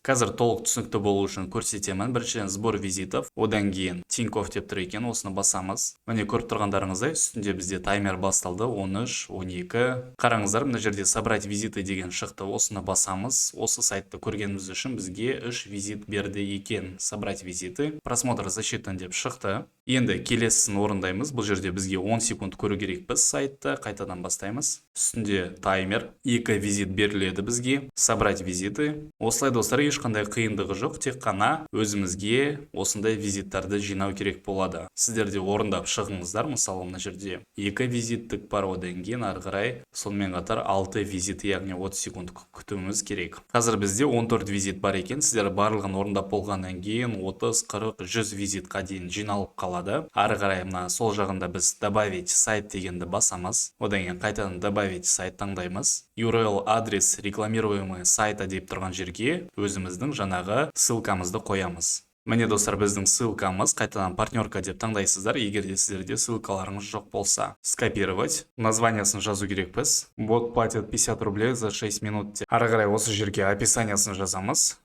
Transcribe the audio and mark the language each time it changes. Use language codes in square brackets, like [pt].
[kk] Қазір толық түсінікті болу үшін көрсетемін. Біріншіден сбор визитов, одан кейін Тинькофф деп тұр екен, осыны басамыз. Міне көріп тұрғандарыңыздай, үстінде бізде таймер басталды, 13, 12. Қараңыздар, мына жерде собрать визиты деген шықты, осыны басамыз. Осы сайтты көргеніміз үшін бізге 3 визит берді екен. [ru] Собрать визиты, просмотр засчитан [kk] деп шықты. Енді келесісін орындаймыз. Бұл жерде бізге 10 секунд көру керекпіз сайтты. Қайтадан бастаймыз. Үстінде таймер, 2 визит беріледі бізге. Собрать визиты. Осылай достар, ешқандай қиындығы жоқ, тек қана өзімізге осындай визиттарды жинау керек болады. Сіздер де орындап шығыңыздар. Мысалы, мына жерде 2 визиттік бар, одан кейін ары қарай сонымен қатар 6 визит, яғни 30 секунд күтуіміз керек. Қазір бізде 14 визит бар екен. Сіздер барлығын орындап болғаннан кейін 30, 40, 100 визитқа дейін жиналып қалады. Ары қарай мына сол жағында біз добавить сайт дегенді басамыз. Одан кейін қайтадан добавить сайт таңдаймыз. [ru] URL адрес рекламируемый сайта [kk] деп тұрған жерге өзіміздің жаңағы ссылкамызды қоямыз. Міне достар, біздің ссылкамыз, қайтадан партнерка деп таңдайсыздар. Егер де сіздерде ссылкаларыңыз жоқ болса, скопировать, названиясын жазу керекпіз. [ru] Бот платит 50 рублей за 6 минут. [kk] Ары қарай осы жерге описаниясын жазамыз.